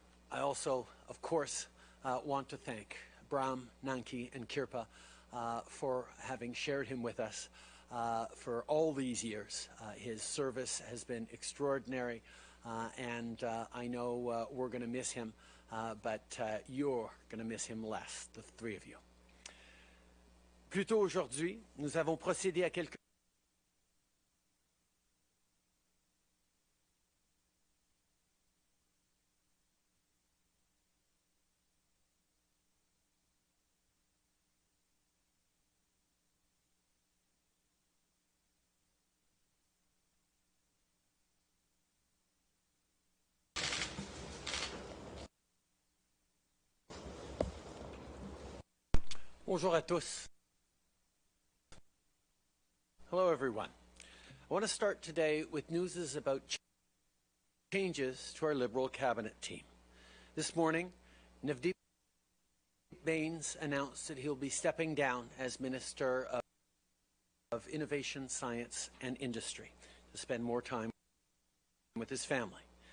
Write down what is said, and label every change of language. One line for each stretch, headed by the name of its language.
English: I also, of course, want to thank Bram, Nanki, and Kirpa for having shared him with us for all these years. His service has been extraordinary, and I know we're going to miss him. But you're going to miss him less, the three of you.
French: Plus tôt aujourd'hui, nous avons procédé à quelques Bonjour à tous.
English: Hello, everyone. I want to start today with news about changes to our Liberal cabinet team. This morning, Navdeep Bains announced that he'll be stepping down as Minister of Innovation, Science and Industry to spend more time with his family.